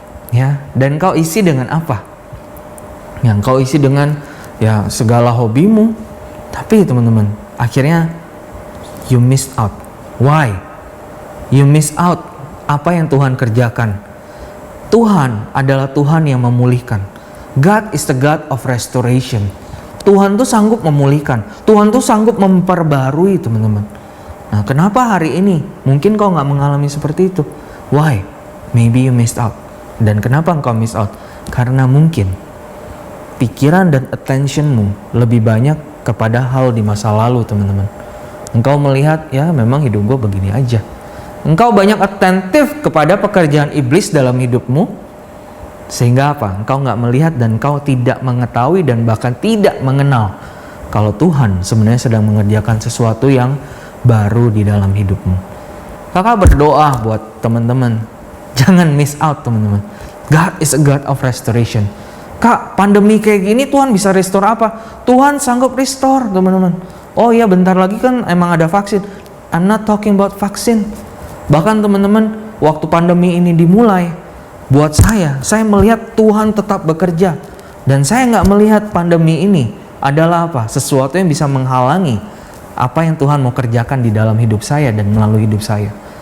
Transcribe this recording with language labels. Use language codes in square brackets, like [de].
[id] Ya, dan kau isi dengan apa? Yang kau isi dengan ya segala hobimu. Tapi teman-teman, akhirnya [en] you miss out. Why? You miss out [id] apa yang Tuhan kerjakan. Tuhan adalah Tuhan yang memulihkan. [en] God is the God of restoration. [id] Tuhan tuh sanggup memulihkan. Tuhan tuh sanggup memperbarui teman-teman. Nah kenapa hari ini mungkin kau gak mengalami seperti itu? [en] Why? Maybe you missed out. [id] Dan kenapa engkau miss out? Karena mungkin pikiran dan attentionmu lebih banyak kepada hal di masa lalu teman-teman. Engkau melihat ya memang hidup gue begini aja. Engkau banyak atentif kepada pekerjaan iblis dalam hidupmu. Sehingga apa? Engkau gak melihat dan engkau tidak mengetahui dan bahkan tidak mengenal kalau Tuhan sebenarnya sedang mengerjakan sesuatu yang baru di dalam hidupmu. Kakak berdoa buat teman-teman. Jangan miss out teman-teman. [en] God is a God of restoration. [id] Kak, pandemi kayak gini Tuhan bisa restore apa? Tuhan sanggup restore teman-teman. Oh iya bentar lagi kan emang ada vaksin. [en] I'm not talking about vaksin. [id] Bahkan teman-teman, waktu pandemi ini dimulai, buat saya melihat Tuhan tetap bekerja. Dan saya nggak melihat pandemi ini adalah apa? Sesuatu yang bisa menghalangi apa yang Tuhan mau kerjakan di dalam hidup saya dan melalui hidup saya.